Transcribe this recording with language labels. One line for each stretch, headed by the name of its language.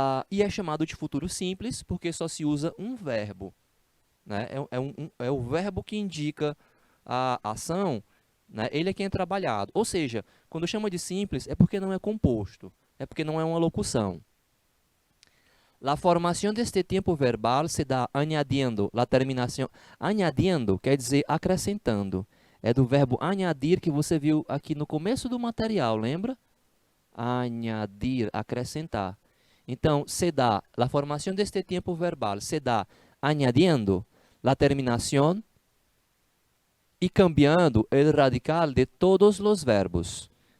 Portuguese: E é chamado de futuro simples porque só se usa um verbo, né? É o verbo que indica a ação, né? Ele é quem é trabalhado. Ou seja, quando chama de simples é porque não é composto, é porque não é uma locução.
Spanish: La formación de este tiempo verbal se dá añadiendo la terminación.
Portuguese: Añadiendo quer dizer acrescentando. É do verbo añadir que você viu aqui no começo do material, lembra? Añadir, acrescentar. Então, se dá,
Spanish: la formación de este tiempo verbal se dá añadiendo la terminación y cambiando el radical de todos los verbos.